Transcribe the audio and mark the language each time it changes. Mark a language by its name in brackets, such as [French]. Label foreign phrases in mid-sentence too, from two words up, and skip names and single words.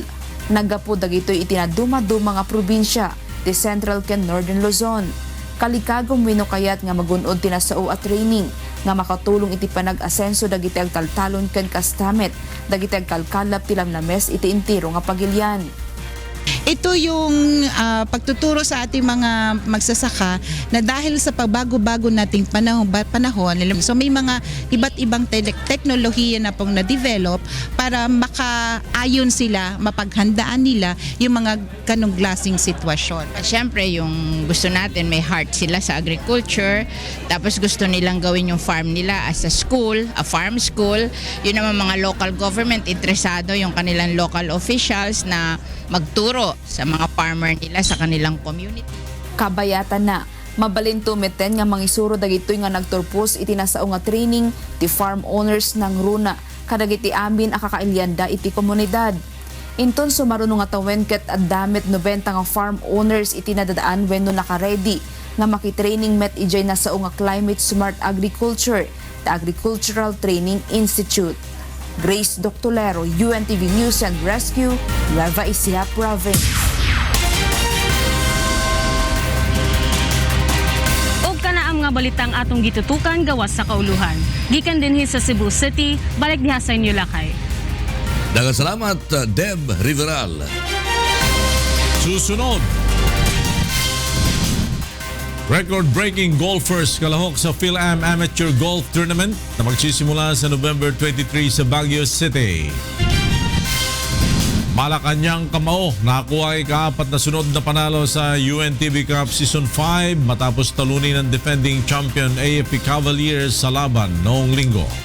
[Iloko] Nagapo dagitoy iti naduma-duma nga probinsya ti Central ken Northern Luzon. Kalikagom wenno kayat nga magunod ti nasao at training nga makatulong iti panag-asenso dagiti agtaltalon ken kastamet dagiti agkalkalap ti lamlames iti intiro nga pagilyan. [Filipino] Ito yung pagtuturo sa ating mga magsasaka na dahil sa pagbago-bago nating panahon, so may mga iba't ibang teknolohiya na pong na-develop para makaayon sila, mapaghandaan nila yung mga ganong klaseng sitwasyon. Siyempre, yung gusto natin, may heart sila sa agriculture, tapos gusto nilang gawin yung farm nila [English] as a school, a farm school. [Filipino] Yun naman mga local government, interesado yung kanilang local officials na magturo sa mga farmer nila sa kanilang community. [Iloko] Kabayatan na, mabalin tumeten nga mangisuro dagitoy nga nagturpos iti nasao nga training ti [English] farm owners [Iloko] ng runa kadagiti amin a kakailyanda iti komunidad. Inton sumaruno nga tawen ket addamet 90 nga farm owners iti nadadaan wenno naka-ready nga makitraining met ijay nasao nga Climate Smart Agriculture, the Agricultural Training Institute. Grace Doctolero, UNTV News and Rescue, Nueva Ecija Province. [Cebuano] Og kanaam nga balitang atong gitutukan gawas sa kauluhan. Gikan dinhi sa Cebu City, balik diha sa inyo lakay. Daghang salamat, Deb Riveral. [Filipino] Susunod. Record-breaking golfers kalahok sa Phil-Am Amateur Golf Tournament na magsisimula sa November 23 sa Baguio City. Malacanang Kamao nakakuha ay kaapat na sunod na panalo sa UNTV Cup Season 5 matapos talunin ng defending champion AFP Cavaliers sa laban noong linggo.